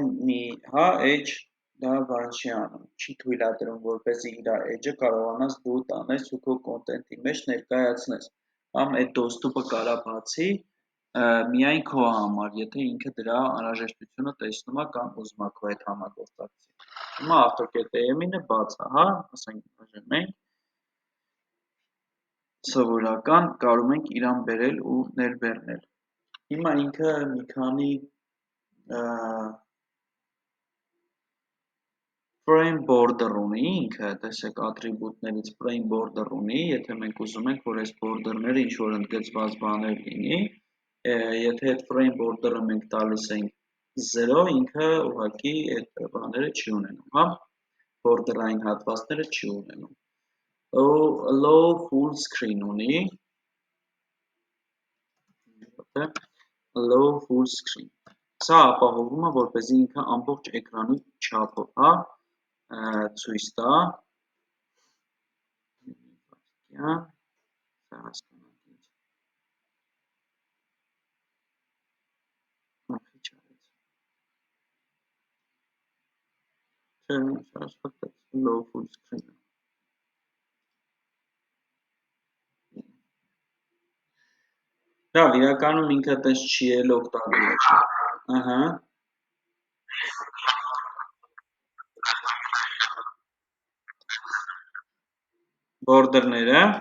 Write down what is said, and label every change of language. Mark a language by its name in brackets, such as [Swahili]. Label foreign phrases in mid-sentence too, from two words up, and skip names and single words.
[Armenian] մի, հա, էջ դա բան չի անում, չի թույլատրում, որպեսզի իր էջը կարողանաս դու տանես ու քո կոնտենտի մեջ ներկայացնես, կամ այդ դոստուպը կարա բացի, միայն քո համար, եթե ինքը դրա անհրաժեշտությունը տեսնում է կամ ուզում է քո հետ համագործակցի, հիմա ավտոկետեմ-ինը բաց է, հա, ասենք մենք, սովորական կարում ենք իրան բերել ու ներբեռնել, հիմա ինքը մի քանի [English] frame border [Armenian] ունի ինքը, տեսեք ատրիբուտներից [English] frame border [Armenian] ունի, եթե մենք ուզում ենք, որ այս border-ները ինչ-որ ընդգծված բաներ լինի, եթե այդ [English] frame border-ը [Armenian] մենք տալիս ենք 0, ինքը ուղղակի այդ բաները չի ունենում, հա, border-ային հատվածները չի ունենում, [English] low full screen ունի, low full screen, [Armenian] սա ապահովում է, որպեսզի ինքը ամբողջ էկրանի չափով, հա, ցույց տա, սա հասկանանք ինչ, նախի չարեց, չէ, շարժվեց, [English] low full screen, [Armenian] լավ, իրականում ինքը տես չի էլ օգտագործի, Ահա, բորդերները,